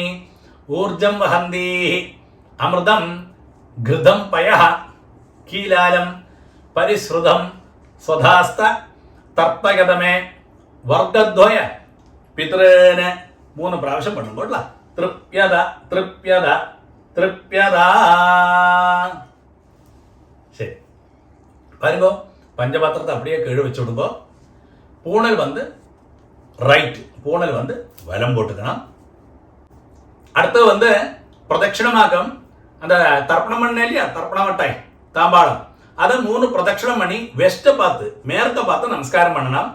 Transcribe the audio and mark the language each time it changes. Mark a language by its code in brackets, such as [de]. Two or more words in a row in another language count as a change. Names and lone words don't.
[sa] ഊർജം വഹന്തി അമൃതം ഘൃതം പയഃ കീലാലം പരിശ്രുതം സ്വധാസ്ത തർപ്പയതമേ വർഗദ്വയ പിതൃന് 3 പ്രാവശ്യം പണ്ണുമ്പോഴ തൃപ്യത തൃപ്യത തൃപ്യതാ. [ta] சரி பாருங்க, பஞ்சபாத்திரத்தை அப்படியே கீழே வச்சு விடுங்க. பூணல் ரைட், பூணல் வலம் போட்டுக்கணும். அடுத்து பிரதட்சிணமாக்கம். அந்த தர்ப்பணம் பண்ண இல்லையா, தர்ப்பண மட்டாய் தாம்பாளம், அதை 3 பிரதட்சணம் பண்ணி வெஸ்ட்டை பார்த்து மேற்க பார்த்து நமஸ்காரம் பண்ணணும்.